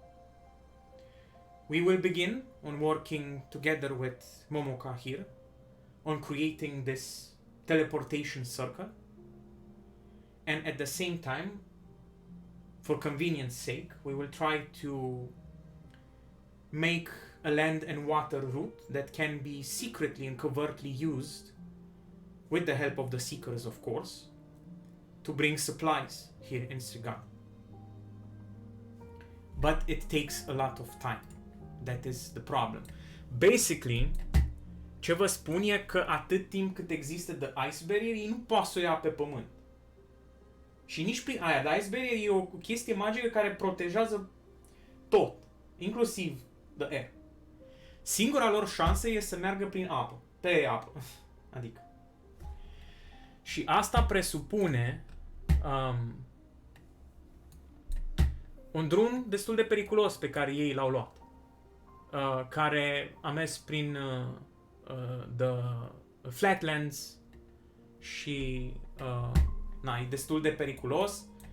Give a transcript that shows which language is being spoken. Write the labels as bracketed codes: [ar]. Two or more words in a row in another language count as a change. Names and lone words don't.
[en] We will begin on working together with Momoka here on creating this teleportation circle, and at the same time, for convenience sake, we will try to make a land and water route that can be secretly and covertly used, with the help of the Seekers, of course, to bring supplies here in Strigana. But it takes a lot of time. That is the problem. Basically, [ro] ce vă spun e că atât timp cât există [en] the ice barrier, [ro] ei nu poate să o ia pe pământ. Și nici prin aia, [en] the ice barrier [ro] e o chestie magică care protejează tot, inclusiv [en] the air. [ro] Singura lor șansă e să meargă prin apă, pe apă, adică. Și asta presupune un drum destul de periculos pe care ei l-au luat, care a mers prin the Flatlands și e destul de periculos.